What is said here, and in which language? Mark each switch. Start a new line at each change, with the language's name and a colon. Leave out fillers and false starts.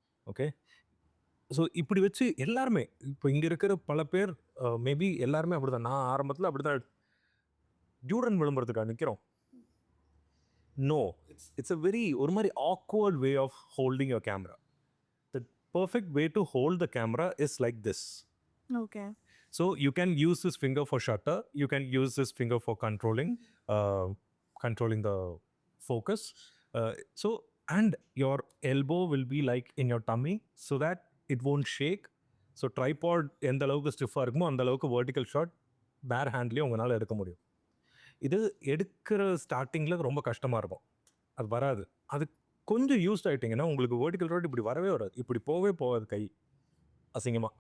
Tamil: Okay, so இப்படி வச்சு எல்லாருமே இப்போ இங்கே இருக்கிற பல பேர் மேபி எல்லாருமே அப்படி தான். நான் ஆரம்பத்தில் அப்படி தான் டியூரன் விளம்பரத்துக்காக நிற்கிறோம்.
English: no, it's a very
Tamil: ஒரு மாதிரி
English: Awkward way of holding your camera. The perfect way to hold the camera is like this. Okay, so you can use this finger for shutter, you can use this finger for controlling the focus, so and your elbow will be like in your tummy so that it won't shake.
Tamil: so tripod எந்த அளவுக்கு ஸ்டிஃபாக இருக்குமோ அந்த அளவுக்கு vertical shot பேர் ஹேண்ட்லேயும் உங்களால் எடுக்க முடியும். இது எடுக்கிற ஸ்டார்டிங்கில் ரொம்ப கஷ்டமாக இருக்கும், அது வராது, அது கொஞ்சம் யூஸ்ட் ஆகிட்டிங்கன்னா உங்களுக்கு வேர்டிக்கல் ரோட் இப்படி வரவே வராது, இப்படி போகவே போகாது கை அசிங்கமாக.